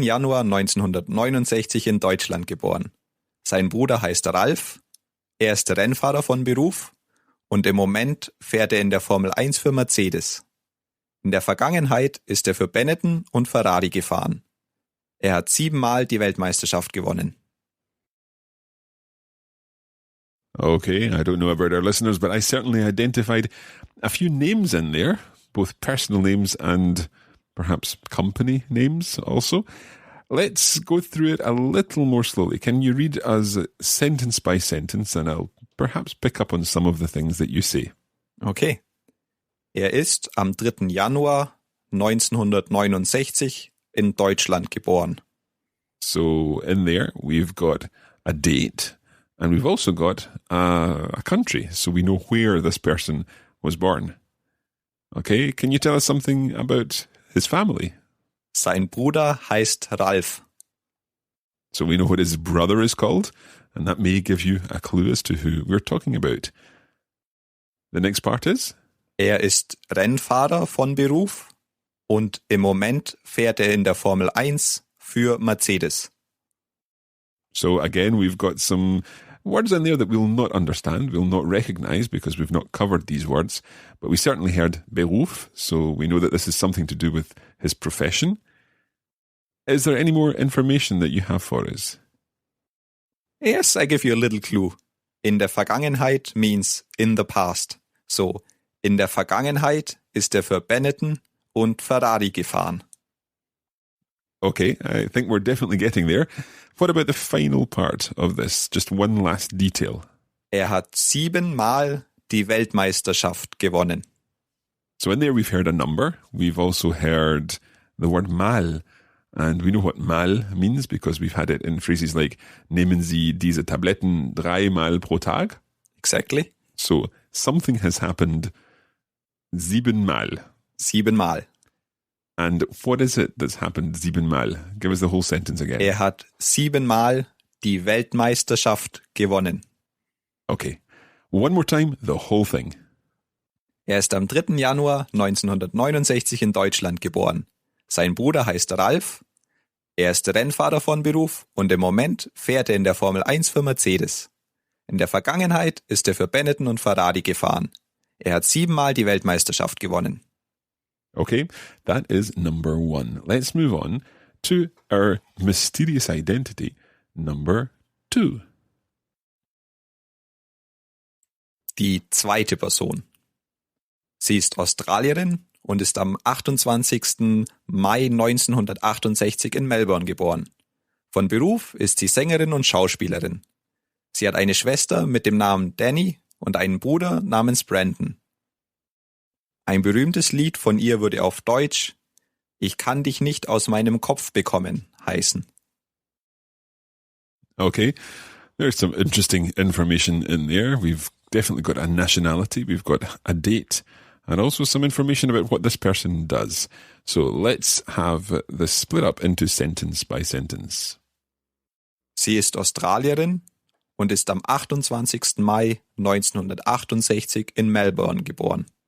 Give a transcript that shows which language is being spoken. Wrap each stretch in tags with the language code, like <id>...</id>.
<de>Januar 1969 in Deutschland geboren. Sein Bruder heißt Ralf. Er ist Rennfahrer von Beruf und im Moment fährt er in der Formel 1 für Mercedes. In der Vergangenheit ist er für Benetton und Ferrari gefahren. Er hat 7-mal die Weltmeisterschaft gewonnen.</de> <en>Okay, I don't know about our listeners, but I certainly identified a few names in there, both personal names and perhaps company names also. Let's go through it a little more slowly. Can you read us sentence by sentence, and I'll perhaps pick up on some of the things that you say.</en> <de>Okay. Er ist am 3. Januar 1969 in Deutschland geboren.</de> <en>So in there, we've got a date, and we've also got a country, so we know where this person was born. Okay, can you tell us something about his family?</en> <de>Sein Bruder heißt Ralf.</de> <en>So we know what his brother is called, and that may give you a clue as to who we're talking about. The next part is?</en> <de>Er ist Rennfahrer von Beruf und im Moment fährt er in der Formel 1 für Mercedes.</de> <en>So again, we've got some words in there that we'll not understand, we'll not recognize because we've not covered these words, but we certainly heard Beruf, so we know that this is something to do with his profession. Is there any more information that you have for us? Yes, I give you a little clue.</en> <de>In der Vergangenheit</de> <en>means in the past.</en> <de>So, in der Vergangenheit ist er für Benetton und Ferrari gefahren.</de> <en>Okay, I think we're definitely getting there. What about the final part of this? Just one last detail.</en> <de>Er hat 7-mal die Weltmeisterschaft gewonnen.</de> <en>So in there we've heard a number. We've also heard the word mal. And we know what mal means because we've had it in phrases like</en> <de>nehmen Sie diese Tabletten 3-mal pro Tag?</de> <en>Exactly. So something has happened 7-mal.</en> <de>7-mal.</de> <en>And what is it that's happened 7-mal? Give us the whole sentence again.</en> <de>Er hat 7-mal die Weltmeisterschaft gewonnen.</de> <en>Okay. One more time, the whole thing.</en> <de>Er ist am 3. Januar 1969 in Deutschland geboren. Sein Bruder heißt Ralf. Er ist Rennfahrer von Beruf und im Moment fährt er in der Formel 1 für Mercedes. In der Vergangenheit ist er für Benetton und Ferrari gefahren. Er hat 7-mal die Weltmeisterschaft gewonnen.</de> <en>Okay, that is number 1. Let's move on to our mysterious identity, number 2.</en> <de>Die zweite Person. Sie ist Australierin und ist am 28. Mai 1968 in Melbourne geboren. Von Beruf ist sie Sängerin und Schauspielerin. Sie hat eine Schwester mit dem Namen Danny und einen Bruder namens Brandon. Ein berühmtes Lied von ihr würde auf Deutsch "Ich kann dich nicht aus meinem Kopf bekommen" heißen.</de> <en>Okay, there's some interesting information in there. We've definitely got a nationality, we've got a date, and also some information about what this person does. So let's have this split up into sentence by sentence.</en> <de>Sie ist Australierin und ist am 28. Mai 1968 in Melbourne geboren.</de>